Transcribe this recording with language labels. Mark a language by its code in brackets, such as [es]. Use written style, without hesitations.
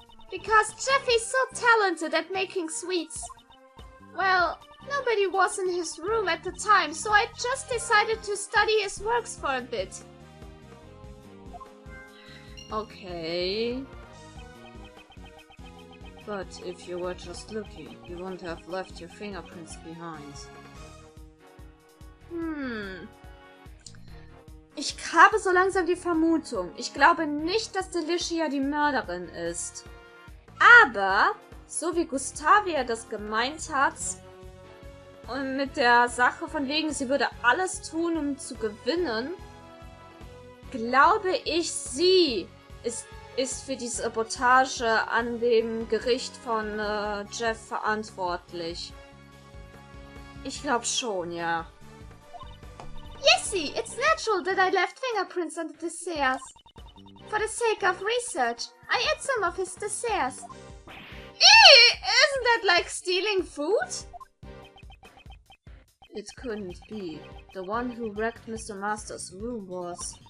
[en] Because Jeffy's so talented at making sweets. Well, nobody was in his room at the time, so I just decided to study his works for a bit. Okay. But if you were just looking, you wouldn't have left your fingerprints behind. [de] Ich habe so langsam die Vermutung. Ich glaube nicht, dass Delicia die Mörderin ist. Aber, so wie Gustavia das gemeint hat, und mit der Sache von wegen, sie würde alles tun, um zu gewinnen, glaube ich, sie ist für die Sabotage an dem Gericht von Jeff verantwortlich. Ich glaube schon, ja. [en] Yesy, it's natural that I left fingerprints on the desserts. For the sake of research, I ate some of his desserts. Isn't that like stealing food? It couldn't be. The one who wrecked Mr. Master's room was...